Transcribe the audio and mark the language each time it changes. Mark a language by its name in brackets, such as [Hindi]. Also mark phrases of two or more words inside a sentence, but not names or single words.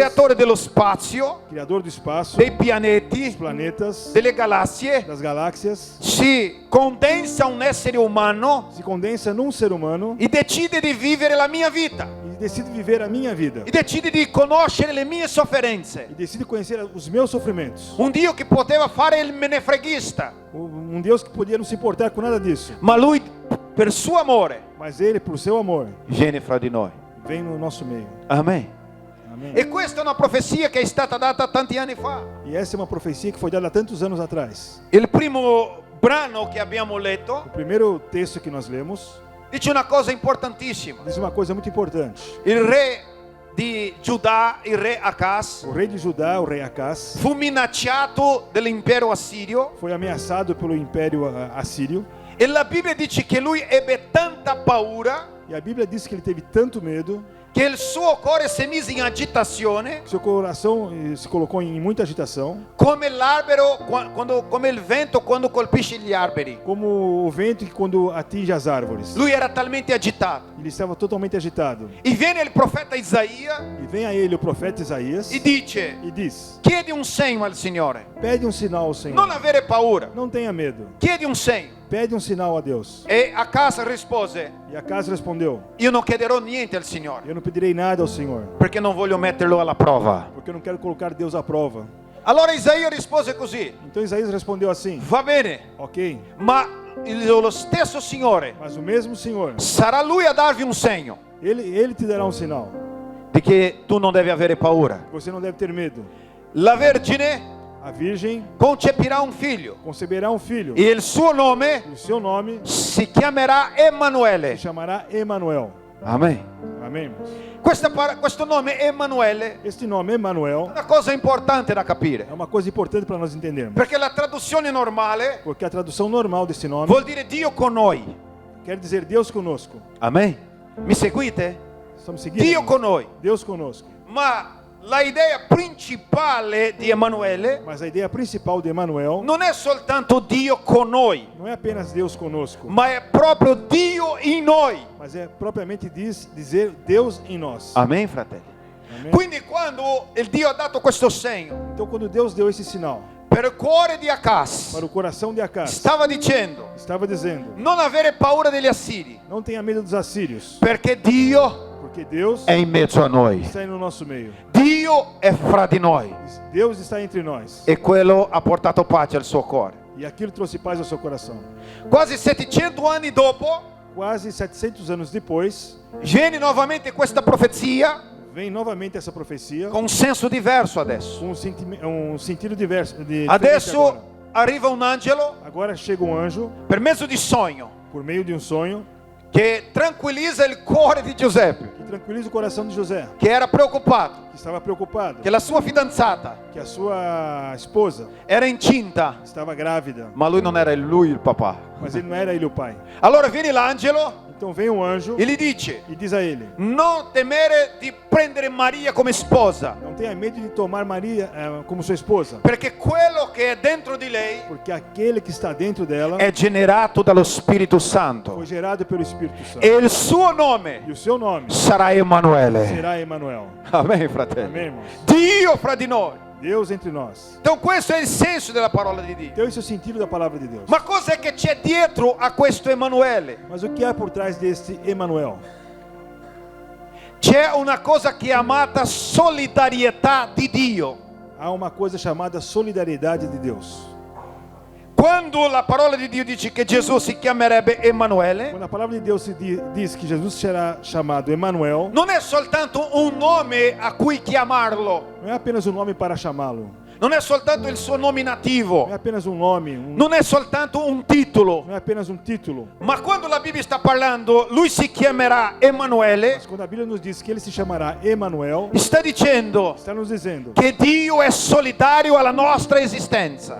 [Italian] creatore dello spazio, [Portuguese] Criador do espaço, [Italian] dei [Portuguese] dos [Italian] pianeti, [Portuguese] planetas, [Italian] delle galassie, [Portuguese] das galáxias, [Italian] si condensa un essere umano [Portuguese] se condensa num ser humano [Italian] e decide di vivere la mia vita, [Portuguese] e decide viver a minha vida. [Italian] e decide di conoscere le mie sofferenze. [Portuguese] E decide conhecer os meus sofrimentos. [Italian] Un Dio che poteva fare il menefreghista, [Portuguese] Um Deus que podia não se importar com nada disso. [Italian] ma Lui, per suo amore, [Portuguese] Mas Ele, por seu amor, [Italian] viene fra di noi. [Portuguese] vem no nosso meio. [Italian] Amen. [Portuguese] Amém. [Italian] E questa è una profezia che è stata data tanti anni fa. [Portuguese] E essa é uma profecia que foi dada há tantos anos atrás. [Italian] Il primo brano che abbiamo letto [Portuguese] O primeiro texto que nós lemos [Italian] dice una cosa importantissima. [Portuguese] diz uma coisa muito importante. [Italian] Il re di Giuda, il re Acaz, [Portuguese] O rei de Judá, o rei Acás, [Italian] fu minacciato dall'impero assirio [Portuguese] foi ameaçado pelo império assírio. [Italian] e la Bibbia dice che lui ebbe tanta paura [Portuguese] E a Bíblia diz que ele teve tanto medo [Italian] che il suo cuore si mise in agitazione [Portuguese] que seu coração se colocou em muita agitação, [Italian] come l'albero, come il vento quando colpisce gli alberi. [Portuguese] como o vento que quando atinge as árvores. [Italian] Lui era talmente agitato. [Portuguese] Ele estava totalmente agitado. [Italian] E viene il profeta Isaia [Portuguese] E vem a ele o profeta Isaías [Italian] e dice: [Portuguese] e diz: [Italian] chiedi un segno al Signore, [Portuguese] pede um sinal ao Senhor. [Italian] non avere paura, [Portuguese] Não tenha medo. [Italian] chiedi un segno. [Portuguese] Pede um sinal a Deus. [Italian] E Acaz rispose: [Portuguese] E Acás respondeu: [Italian] io non chiederò niente al Signore, [Portuguese] Eu não pedirei nada ao Senhor, [Italian] perché non voglio metterlo alla prova. [Portuguese] porque eu não quero colocar Deus à prova. [Italian] Allora Isaia rispose così: [Portuguese] Então Isaías respondeu assim: [Italian] va bene, [Portuguese] Ok, [Italian] ma lo stesso Signore [Portuguese] mas o mesmo Senhor, [Italian] sarà Lui a darvi un segno [Portuguese] ele te dará um sinal. [Italian] di che tu non devi avere paura. [Portuguese] Você não deve ter medo. [Italian] La Vergine [Portuguese] A virgem [Italian] concepirà un figlio [Portuguese] conceberá um filho. [Italian] e il suo nome [Portuguese] E o seu nome [Italian] si chiamerà [Portuguese] se [Italian] Emanuele. [Portuguese] chamará Emanuel. [Italian] Amen. [Portuguese] Amém, irmãos? [Italian] Questo nome Emanuele [Portuguese] Este nome Emanuel [Italian] è una cosa importante da capire, [Portuguese] é uma coisa importante para nós entendermos. [Italian] perché la traduzione normale [Portuguese] Porque a tradução normal desse nome [Italian] vuol dire Dio con noi. [Portuguese] quer dizer Deus conosco. [Italian] Amen. Mi seguite? [Portuguese] Estamos seguindo? [Italian] Dio [Portuguese] irmãos? [Italian] con noi. [Portuguese] Deus conosco. [Italian] Ma la idea principale di Emanuele [Portuguese] Mas a ideia principal de Emanuel [Italian] non è soltanto Dio con noi, [Portuguese] não é apenas Deus conosco, [Italian] ma è proprio Dio in noi. [Portuguese] mas é propriamente dizer Deus em nós. [Italian] Amen, fratelli. [Portuguese] Amém? [Italian] Quindi quando il Dio ha dato questo segno [Portuguese] Então, quando Deus deu esse sinal [Italian] per il cuore di Acaz, [Portuguese] para o coração de Acás, [Italian] stava dicendo: [Portuguese] estava dizendo: [Italian] non avere paura degli assiri, [Portuguese] não tenha medo dos assírios, [Italian] perché Dio [Portuguese] porque Deus [Italian] è in mezzo a noi. [Portuguese] está no nosso meio. [Italian] Dio è fra di noi [Portuguese] Deus está entre nós. [Italian] e quello ha portato pace al suo cuore. [Portuguese] E aquilo trouxe paz ao seu coração. [Italian] Quasi 700 anni dopo [Portuguese] Quase 700 anos depois, [Italian] viene nuovamente questa profezia [Portuguese] vem novamente essa profecia [Italian] con un senso diverso adesso. [Portuguese] com um sentido diverso. Diferente [Italian] Adesso [Portuguese] agora. [Italian] arriva un angelo [Portuguese] Agora chega um anjo, [Italian] per mezzo di sogno [Portuguese] por meio de um sonho, [Italian] che tranquillizza il cuore di Giuseppe. [Portuguese] que Tranquiliza o coração de José, [Italian] che era preoccupato [Portuguese] que estava preocupado, [Italian] che la sua fidanzata [Portuguese] que a sua esposa [Italian] era incinta, [Portuguese] estava grávida, [Italian] ma lui non era lui il papà. [Portuguese] mas ele não era ele o pai. [Italian] Allora viene l'angelo [Portuguese] Então vem um anjo [Italian] e gli dice: [Portuguese] e diz a ele: [Italian] non temere di prendere Maria come sposa, [Portuguese] não tenha medo de tomar Maria como sua esposa, [Italian] perché quello che è dentro di lei [Portuguese] porque aquele que está dentro dela [Italian] è generato dallo Spirito Santo [Portuguese] foi gerado pelo Espírito Santo. [Italian] e il suo nome [Portuguese] E o seu nome [Italian] sarà Emanuele. [Portuguese] será Emanuel. [Italian] Amen, fratelli. [Portuguese] Amém, irmãos? [Italian] Dio fra di noi. [Portuguese] Deus entre nós. [Italian] Então questo è il senso della parola di Dio. [Portuguese] Então esse é o sentido da palavra de Deus. [Italian] Ma cos'è che c'è dietro a questo Emanuele? [Portuguese] Mas o que há por trás deste Emanuel? [Italian] C'è una cosa chiamata solidarietà di Dio. [Portuguese] Há uma coisa chamada solidariedade de Deus. [Italian] Quando la parola di Dio dice che Gesù si chiamerebbe Emanuele, [Portuguese] Quando a palavra de Deus diz que Jesus será chamado Emanuel, [Italian] non è soltanto un nome a cui chiamarlo, [Portuguese] não é apenas um nome para chamá-lo, [Italian] non è soltanto il suo nominativo, [Portuguese] não é apenas um nome, [Italian] non è soltanto un titolo, [Portuguese] não é apenas um título. [Italian] ma quando la Bibbia sta parlando, lui si chiamerà Emanuele, [Portuguese] Mas quando a Bíblia nos diz que ele se chamará Emanuel, [Italian] sta dicendo [Portuguese] está nos dizendo, [Italian] che Dio è solidario alla nostra esistenza.